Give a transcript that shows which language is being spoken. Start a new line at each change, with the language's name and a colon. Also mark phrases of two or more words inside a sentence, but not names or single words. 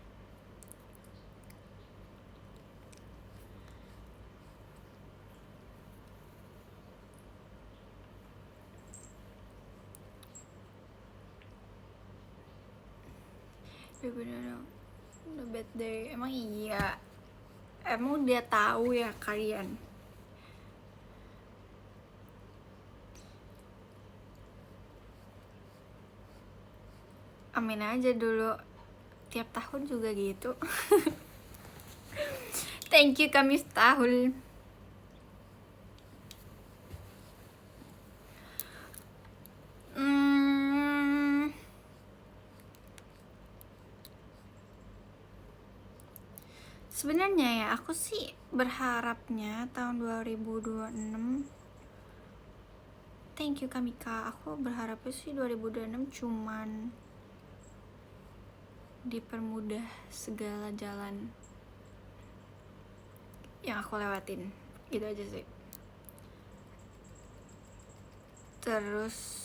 Indonesian: Bener-bener udah
English: bad day.
Indonesian: Emang iya? Emang dia tahu ya kalian? Amin aja dulu. Tiap tahun juga gitu.
English: Thank you
Indonesian: kami setahun. Sebenarnya ya aku sih berharapnya tahun 2026.
English: Thank you Kamika.
Indonesian: Aku berharapnya sih 2026 cuman dipermudah segala jalan yang aku lewatin. Gitu aja sih. Terus